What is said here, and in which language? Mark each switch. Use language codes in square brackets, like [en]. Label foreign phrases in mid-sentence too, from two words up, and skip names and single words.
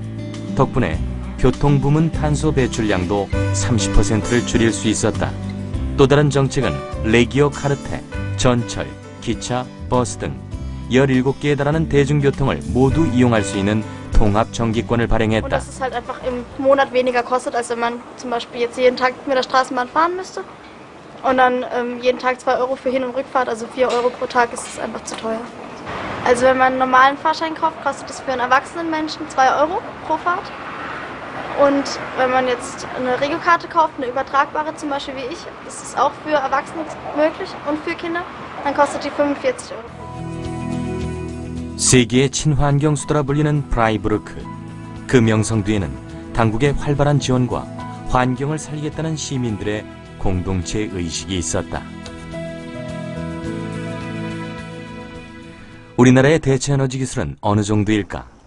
[ko] 덕분에 교통부문 탄소 배출량도 30%를 줄일 수 있었다. 또 다른 정책은 레기오 카르테, 전철, 기차, 버스 등 17개에 달하는 대중교통을 모두 이용할 수 있는 통합 정기권을 발행했다. [de] Dass es halt einfach im Monat weniger kostet, als wenn man zum Beispiel jetzt jeden Tag mit der Straßenbahn fahren müsste. Und dann jeden Tag 2 Euro für Hin- und Rückfahrt, also 4 Euro pro Tag, ist es einfach zu teuer. Also wenn man einen normalen Fahrschein kauft, kostet es für einen erwachsenen Menschen 2 Euro pro Fahrt. Und wenn man jetzt eine Regiokarte kauft, eine übertragbare zum Beispiel wie ich, ist es auch für Erwachsene möglich und für Kinder, dann kostet die 45 Euro. [ko] 세계의 친환경 수도라 불리는 프라이부르크. 그 명성 뒤에는 당국의 활발한 지원과 환경을 살리겠다는 시민들의 공동체 의식이 있었다. 우리나라의 대체 에너지 기술은 어느 정도일까?